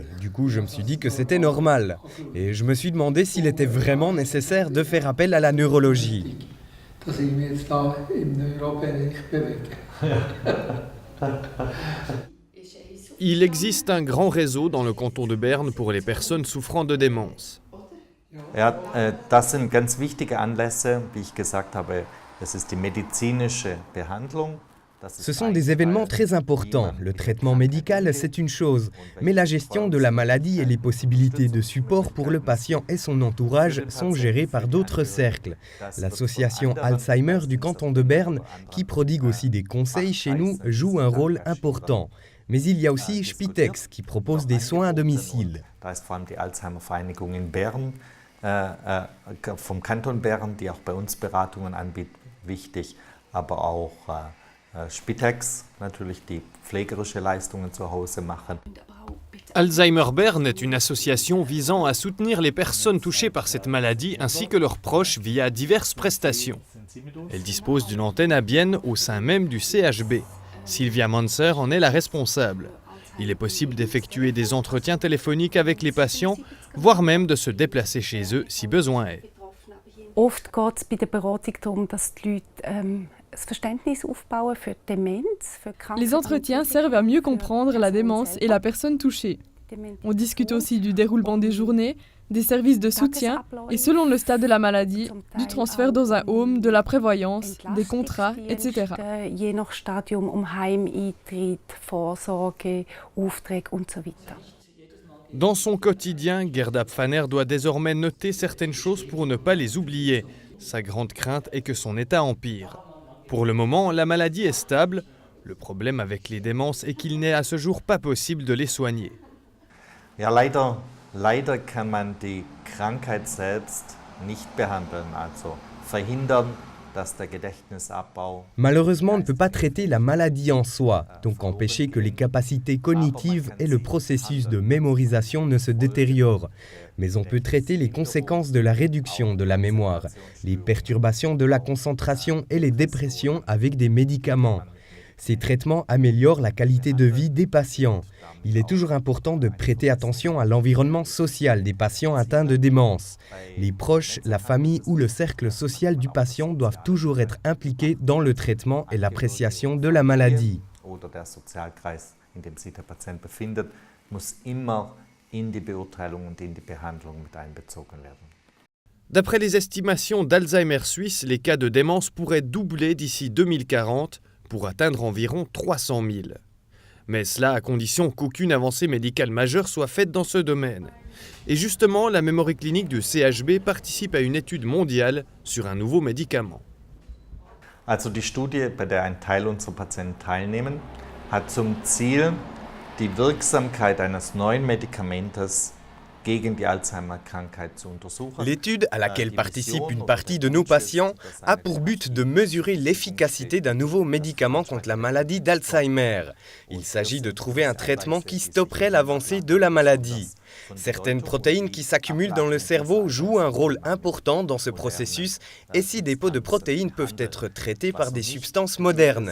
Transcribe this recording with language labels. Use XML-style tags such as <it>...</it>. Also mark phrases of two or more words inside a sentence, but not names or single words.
<fr>Du coup, je me suis dit que c'était normal. Et je me suis demandé s'il était vraiment nécessaire de faire appel à la neurologie. Il existe un grand réseau dans le canton de Berne pour les personnes souffrant de démence.</fr> <de>Ja, das sind ganz wichtige Anlässe, wie ich gesagt habe. Das ist die medizinische Behandlung.</de> <fr>Ce sont des événements très importants. Le traitement médical, c'est une chose, mais la gestion de la maladie et les possibilités de support pour le patient et son entourage sont gérées par d'autres cercles. L'association Alzheimer du canton de Berne, qui prodigue aussi des conseils chez nous, joue un rôle important. Mais il y a aussi Spitex, qui propose des soins à domicile.</fr> <de>Da ist vor allem die Alzheimer-Vereinigung in Bern, vom Kanton Bern, die auch bei uns Beratungen anbietet, wichtig, aber auch Spitex, natürlich die pflegerische Leistungen zu Hause machen.</de> <fr>Alzheimer Bern est une association visant à soutenir les personnes touchées par cette maladie ainsi que leurs proches via diverses prestations. Elle dispose d'une antenne à Bienne au sein même du CHB. Sylvia Manser en est la responsable. Il est possible d'effectuer des entretiens téléphoniques avec les patients, voire même de se déplacer chez eux si besoin est.</fr> <de>Oft geht es bei der Beratung darum, dass die Leute das Verständnis aufbauen für Demenz, für Krankheit.</de> <fr>Les entretiens servent à mieux comprendre la démence et la personne touchée. On discute aussi du déroulement des journées, des services de soutien et selon le stade de la maladie, du transfert dans un home, de la prévoyance, des contrats, etc.</fr> <de>Je nach Stadium Heimeintritt, Vorsorge, Aufträge und so weiter.</de> <fr>Dans son quotidien, Gerda Pfanner doit désormais noter certaines choses pour ne pas les oublier. Sa grande crainte est que son état empire. Pour le moment, la maladie est stable. Le problème avec les démences est qu'il n'est à ce jour pas possible de les soigner.</fr> <de>Ja, leider kann man die Krankheit selbst nicht behandeln, also verhindern, dass der Gedächtnisabbau.</de> <fr>Malheureusement, on ne peut pas traiter la maladie en soi, donc empêcher que les capacités cognitives et le processus de mémorisation ne se détériorent. Mais on peut traiter les conséquences de la réduction de la mémoire, les perturbations de la concentration et les dépressions avec des médicaments. Ces traitements améliorent la qualité de vie des patients. Il est toujours important de prêter attention à l'environnement social des patients atteints de démence. Les proches, la famille ou le cercle social du patient doivent toujours être impliqués dans le traitement et l'appréciation de la maladie.</fr> <de>Oder der Sozialkreis, in dem sich der Patient befindet, muss immer in die Beurteilung und in die Behandlung mit einbezogen werden.</de> <fr>D'après les estimations d'Alzheimer Suisse, les cas de démence pourraient doubler d'ici 2040 pour atteindre environ 300 000. Mais cela à condition qu'aucune avancée médicale majeure soit faite dans ce domaine. Et justement, la Memory Clinic du CHB participe à une étude mondiale sur un nouveau médicament.</fr> <de>Also die Studie, bei der ein Teil unserer Patienten teilnehmen, hat zum Ziel, die Wirksamkeit eines neuen Medikamentes gegen die Alzheimer-Krankheit zu untersuchen.</de> <fr>L'étude à laquelle participe une partie de nos patients a pour but de mesurer l'efficacité d'un nouveau médicament contre la maladie d'Alzheimer. Il s'agit de trouver un traitement qui stopperait l'avancée de la maladie. Certaines protéines qui s'accumulent dans le cerveau jouent un rôle important dans ce processus et ces dépôts de protéines peuvent être traités par des substances modernes.</fr>